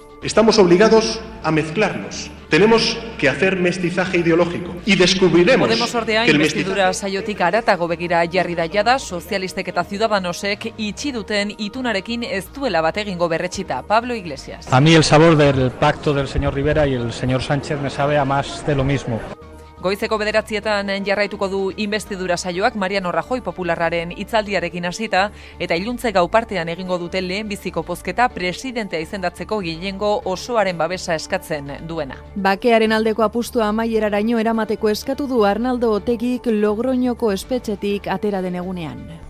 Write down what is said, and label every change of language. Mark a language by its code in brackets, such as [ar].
[es] Estamos obligados a mezclarnos. Tenemos que hacer mestizaje ideológico y descubriremos [eu] Podemos ordea [es] que el [eu] investidura saiotik aratago begira jarri da jada, sozialistek eta Ciudadanosek itxi duten itunarekin ez duela bat egingo berretxita. Pablo Iglesias. [es] A mí el sabor del pacto del señor Rivera y el señor Sánchez me sabe a más de lo mismo. [eu] Goizeko 9:00 jarraituko du investidura saioak Mariano Rajoy popularraren hitzaldiarekin hasita eta iluntze gau partean egingo dute lehenbiziko bozketa presidentea izendatzeko gehiengo osoaren babesa eskatzen duena. Bakearen aldeko apustua amaieraraino eramateko eskatu du Arnaldo Otegik Logroñoko espetxetik atera den egunean.